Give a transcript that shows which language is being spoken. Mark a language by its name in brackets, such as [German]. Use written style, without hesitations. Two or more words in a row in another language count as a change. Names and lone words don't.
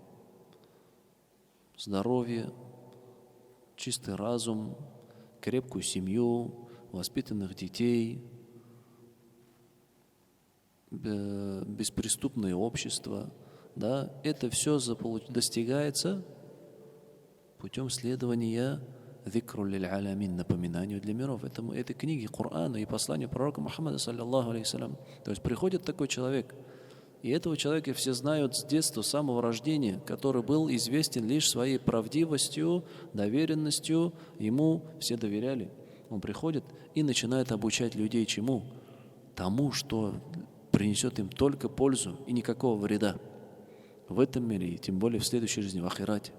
[Russian] Здоровье, чистый разум, крепкую семью, воспитанных детей, беспреступное общество. Да, это все достигается путем следования [Arabic] «ذكر للعالمين», [Russian] напоминанию для миров. Это книги Корана и послания пророка Мухаммада, [Arabic] صلى الله عليه وسلم. [Russian] То есть приходит такой человек, и этого человека все знают с детства, с самого рождения, который был известен лишь своей правдивостью, доверенностью, ему все доверяли. Он приходит и начинает обучать людей чему? Тому, что принесет им только пользу и никакого вреда в этом мире, и тем более в следующей жизни, в ахирате.